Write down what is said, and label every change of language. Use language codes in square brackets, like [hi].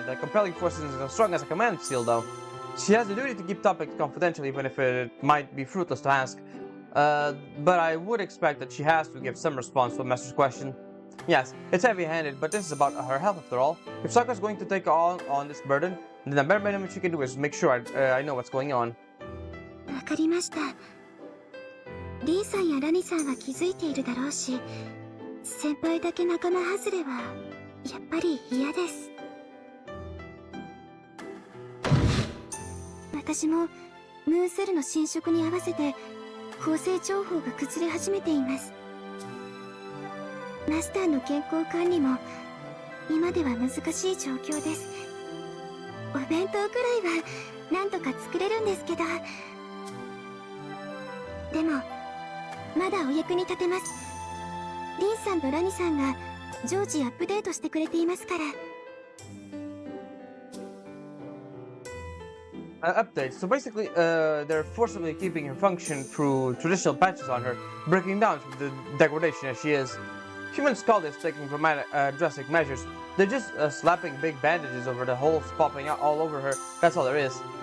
[en] The compelling force isn't as strong as a command seal, though. She has the duty to keep topics confidential, even if it might be fruitless to ask. but I would expect that she has to give some response to a master's question. Yes, it's heavy-handed, but this is about her health after all. If Sakura's going to take on this burden, then the bare minimum she can do is make sure I know what's going on. [ja] わかりました。リンさんやラニさんは気づいているだろうし、先輩だけ仲間外れはやっぱり嫌です。私もムーンセルの侵食に合わせて構成情報が崩れ始めています。マスターの健康管理も今では難しい状況です。お弁当くらいはなんとか作れるんですけど、でもまだお役に立てます。リンさんとラニさんが常時アップデートしてくれていますから。 [en] Updates. So basically, they're forcibly keeping her function through traditional patches on her, breaking down from the degradation as she is. Humans call this taking drastic measures. They're just slapping big bandages over the holes popping out all over her. That's all there is.